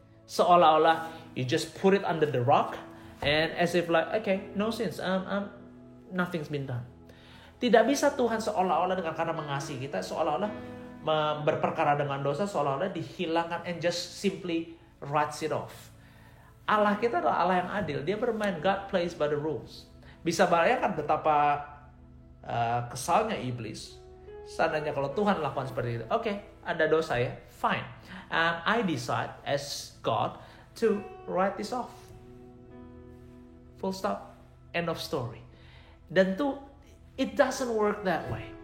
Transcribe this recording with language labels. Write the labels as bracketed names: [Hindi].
[Indonesian] Seolah-olah [English] you just put it under the rock, and as if like, okay, no sins, nothing's been done. [Indonesian] Tidak bisa Tuhan seolah-olah dengan karena mengasihi kita, seolah-olah berperkara dengan dosa, seolah-olah dihilangkan [English] and just simply writes it off. [Indonesian] Allah kita adalah Allah yang adil. Dia bermain, [English] God plays by the rules. [Indonesian] Bisa bayangkan betapa kesalnya iblis seandainya kalau Tuhan lakukan seperti itu. Oke, ada dosa ya, fine. [English] I decide as God to write this off. Full stop. End of story. [Indonesian] Dan [English] it doesn't work that way.